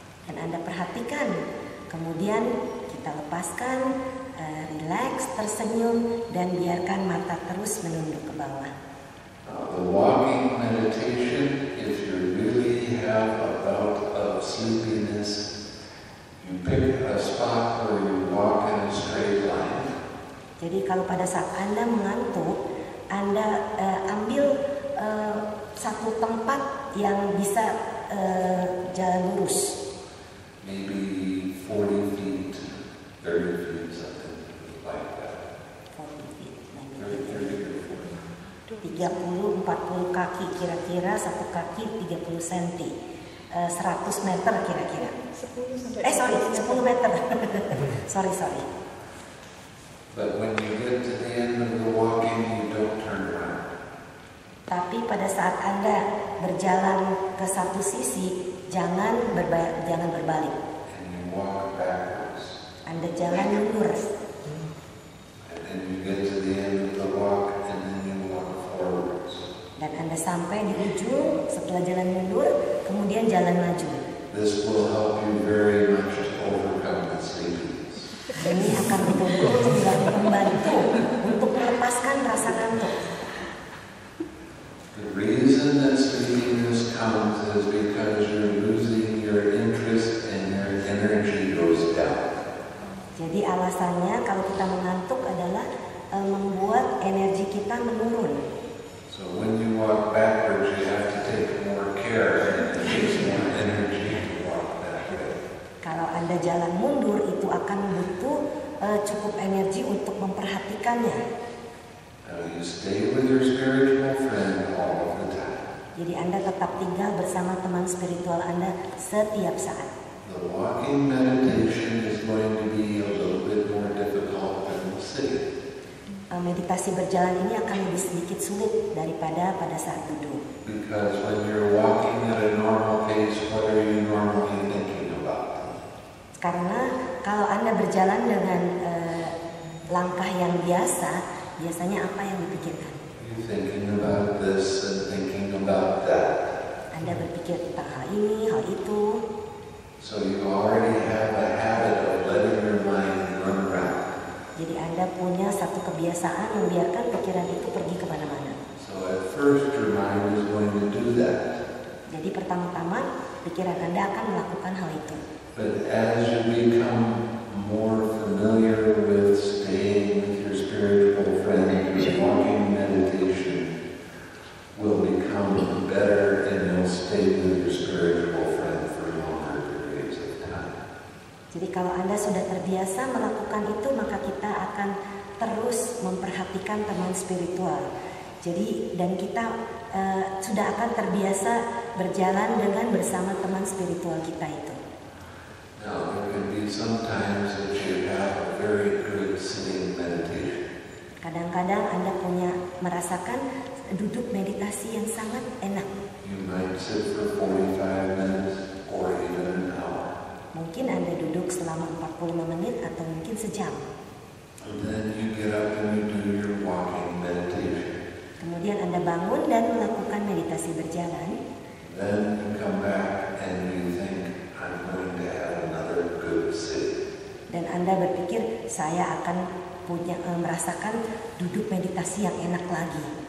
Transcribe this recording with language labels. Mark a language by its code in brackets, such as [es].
[id] Dan Anda perhatikan, kemudian kita lepaskan, relax, tersenyum, dan biarkan mata terus menunduk ke bawah. [en] The walking meditation, if you really have a bout of sleepiness, you pick a spot where you walk in a straight line. [id] Jadi kalau pada saat Anda mengantuk, Anda ambil satu tempat yang bisa jalan lurus. [en] Maybe 40 feet, 30 feet, something like that. 40 feet, 30 [id] 30-40 kaki kira-kira, satu kaki 30 cm, 100 meter kira-kira. 10 meter. sorry. [en] But when you get to the end of the walking, you don't turn around. [id] Tapi pada saat Anda berjalan ke satu sisi, jangan berbalik. [en] And you walk backwards. [id] Anda jalan mundur. [en] And then you get to the end of the walk, and then you walk forwards. [id] Dan Anda sampai di ujung setelah jalan mundur, kemudian jalan maju. [en] This will help you very much to overcome the sleepiness. [id] Ini akan betul-betul membantu untuk melepaskan rasa ngantuk. [en] The reason that sleepiness comes is because you're losing your interest and your energy goes down. [id] Jadi alasannya kalau kita mengantuk adalah membuat energi kita menurun. [en] So when you walk backwards, you have to take more care, and it takes more energy to walk that way. [id] Kalau Anda jalan mundur, itu akan butuh cukup energi untuk memperhatikannya. [en] Now you stay with your spiritual friend all of the time. [id] Jadi Anda tetap tinggal bersama teman spiritual Anda setiap saat. [en] The walking meditation is going to be a little bit more difficult than sitting. [id] Meditasi berjalan ini akan lebih sedikit sulit daripada pada saat duduk. [en] Because when you're walking at a normal pace, what are you normally thinking about? [id] Karena kalau Anda berjalan dengan langkah yang biasa, biasanya apa yang dipikirkan? [en] You're thinking about this and thinking about that. [id] Anda berpikir tentang hal ini, hal itu. [en] So you already have a habit of letting your mind run around. [id] Jadi Anda punya satu kebiasaan membiarkan pikiran itu pergi kemana-mana. [en] So at first your mind is going to do that. [id] Jadi pertama-tama pikiran Anda akan melakukan hal itu. [en] But as you become more familiar with staying with your spiritual friend, your walking meditation will become better and you'll stay with your spiritual friend for longer periods of time. [id] Jadi kalau Anda sudah terbiasa melakukan itu, maka kita akan terus memperhatikan teman spiritual. Jadi dan kita sudah akan terbiasa berjalan dengan bersama teman spiritual kita itu. [en] Now there can be sometimes that you have a very good sitting meditation. [id] Kadang-kadang Anda merasakan duduk meditasi yang sangat enak. [en] You might sit for 45 minutes or even an hour. [id] Mungkin Anda duduk selama 45 menit atau mungkin sejam. [en] And then you get up and you do your walking meditation. [id] Kemudian Anda bangun dan melakukan meditasi berjalan. [en] Then you come back and you think, I'm going to have another good sit. [id] Dan Anda berpikir, saya akan merasakan duduk meditasi yang enak lagi.